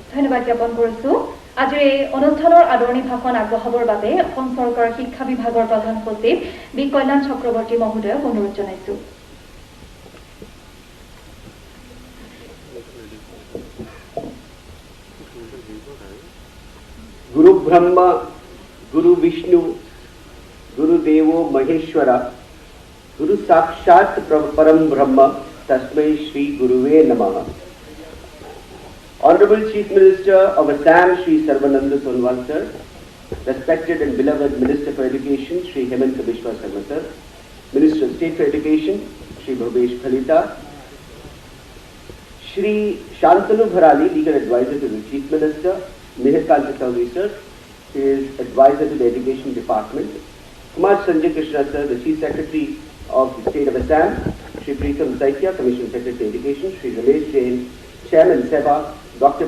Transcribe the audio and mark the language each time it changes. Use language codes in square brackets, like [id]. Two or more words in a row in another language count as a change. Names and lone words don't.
[as] ধন্যবাদ জ্ঞাপন কৰিছোঁ আজিৰ এই অনুষ্ঠানৰ আদৰণি ভাষণ আগবঢ়াবৰ বাবে অসম চৰকাৰৰ শিক্ষা বিভাগৰ প্ৰধান সচিব বি কল্যাণ চক্ৰৱৰ্তী মহোদয়ক অনুৰোধ জনাইছোঁ। [sa] गुरु ब्रह्मा गुरु विष्णु गुरु देवो महेश्वरा गुरु साक्षात परम ब्रह्म तस्मै श्री गुरुवे नमः। [en] Honorable Chief Minister of Assam Shri Sarvananda Sonowal sir, respected and beloved Minister for Education Shri Hemanta Biswa Sarma sir, Minister of State for Education Shri Bhupesh Khalita, Shri Shantanu Bharali, Legal Advisor to the Chief Minister, Mihir Kanta Chaudhary sir, is Advisor to the Education Department, Kumar Sanjay Krishna sir, the Chief Secretary of the State of Assam, Shri Preetham Saikia, Commission Secretary to Education, Shri Ramesh Jain, Chairman SEBA, Dr.